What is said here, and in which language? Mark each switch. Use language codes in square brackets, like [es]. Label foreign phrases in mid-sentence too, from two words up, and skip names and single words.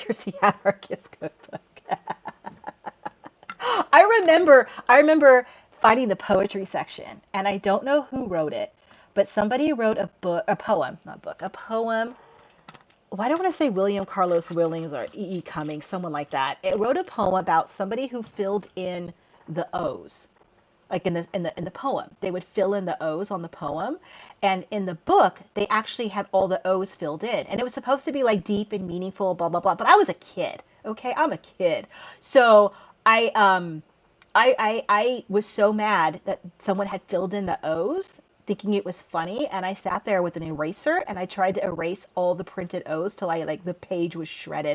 [en] Here's the anarchist cookbook. I remember finding the poetry section, and I don't know who wrote it, but somebody wrote a poem. Why do I want to say William Carlos Williams or E. E. Cummings, someone like that? It wrote a poem about somebody who filled in the O's. Like in the poem, they would fill in the O's on the poem, and in the book they actually had all the O's filled in, and it was supposed to be like deep and meaningful, blah blah blah. But I was a kid, okay, I'm a kid, so I was so mad that someone had filled in the O's, thinking it was funny, and I sat there with an eraser and I tried to erase all the printed O's till the page was shredded.